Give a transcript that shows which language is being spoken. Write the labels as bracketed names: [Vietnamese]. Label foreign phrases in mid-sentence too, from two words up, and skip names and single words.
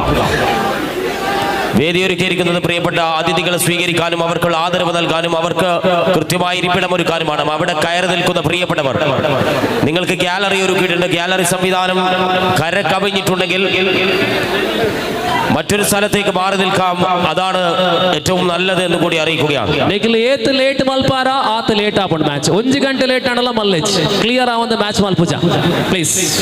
[Malayalam] വേദി ഒരുക്കിയിരിക്കുന്നത് പ്രിയപ്പെട്ട അതിഥികളെ സ്വീകരിക്കാനും അവർക്കുള്ള ആദരവ് നൽകാനും അവർക്ക് കൃത്യമായി ഇരിപ്പിടം ഒരുക്കാനുമാണ്. അവിടെ കയറി നിൽക്കുന്ന പ്രിയപ്പെട്ടവർ, നിങ്ങൾക്ക് ഗ്യാലറി ഒരുക്കിയിട്ടുണ്ട്. ഗ്യാലറി സംവിധാനം കരകവിഞ്ഞിട്ടുണ്ടെങ്കിൽ മറ്റൊരു സ്ഥലത്തേക്ക് മാറി നിൽക്കാം. അതാണ് ഏറ്റവും നല്ലത് എന്ന് കൂടി അറിയിക്കുകയാണ്. [Tulu] ಲೇಟ್ ಮಲ್ಪಾರ ಆತ ಲೇಟ್ ಆಪುಂಡು ಮ್ಯಾಚ್ 1 ಗಂಟೆ ಲೇಟ್ ಆಣಲ್ಲ ಮಲ್ಲೆಚ್ ಕ್ಲಿಯರ್ ಆವಂದ ಮ್ಯಾಚ್ ಮಲ್ಪುಜ ಪ್ಲೀಸ್.